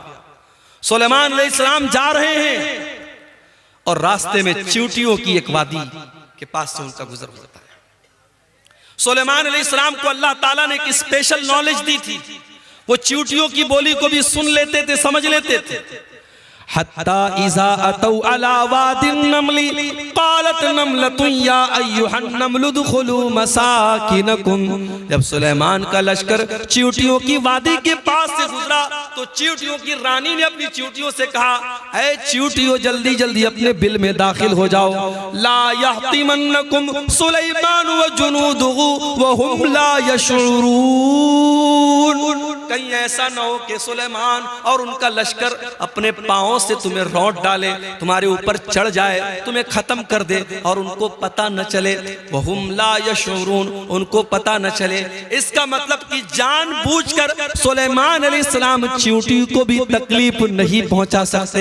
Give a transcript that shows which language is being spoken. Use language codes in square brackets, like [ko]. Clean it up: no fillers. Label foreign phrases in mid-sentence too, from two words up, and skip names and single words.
[hi] सुलेमान अलैहिस्सलाम जा रहे हैं और रास्ते में चींटियों की एक वादी के पास से उनका गुजर होता है। सुलेमान अलैहिस्सलाम को अल्लाह ताला ने एक [en] special knowledge [hi] दी थी, वो चींटियों की बोली को भी सुन लेते थे, समझ लेते थे। [ar] حتى إذا أتوا على واد النمل قالت نملة يا أيها النمل ادخلوا مساكنكم. [hi] जब सुलेमान का लश्कर चींटियों की वादी के पास से गुजरा तो चींटियों की रानी ने अपनी चींटियों से कहा, ऐ चींटियों जल्दी जल्दी अपने बिल में दाखिल हो जाओ। [ar] لا يحطمنكم سليمان وجنوده وهم لا يشعرون. [hi] कहीं ऐसा न हो कि सुलेमान और उनका लश्कर अपने पांवों से तुम्हें रौंद डाले, तुम्हारे ऊपर चढ़ जाए, तुम्हें खत्म कर दे और उनको पता न चले। [ar] وهم لا يشعرون, [hi] उनको पता न चले। इसका मतलब कि जानबूझकर सुलेमान अलैहिस्सलाम चींटी को भी तकलीफ नहीं पहुंचा सकते।